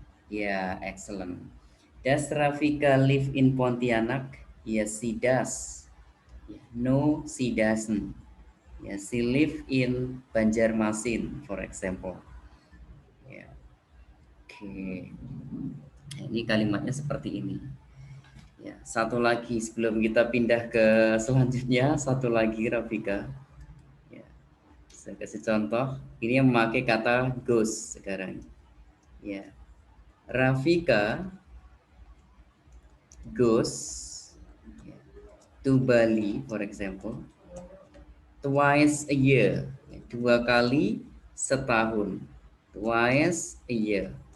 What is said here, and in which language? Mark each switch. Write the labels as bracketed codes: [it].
[en] Yeah, excellent. Does Rafika live in Pontianak? Yes, she does. Yeah. No, she doesn't. Yes, she live in Banjarmasin, for example. [id] Ya, oke. Nah, ini kalimatnya seperti ini. Ya, satu lagi sebelum kita pindah ke selanjutnya, satu lagi Rafika. Ya, saya kasih contoh. Ini yang memakai kata goes sekarang. [en] Ya, Rafika goes ya, to Bali, for example, twice a year. [id] Ya, dua kali setahun. [en] Twice a year.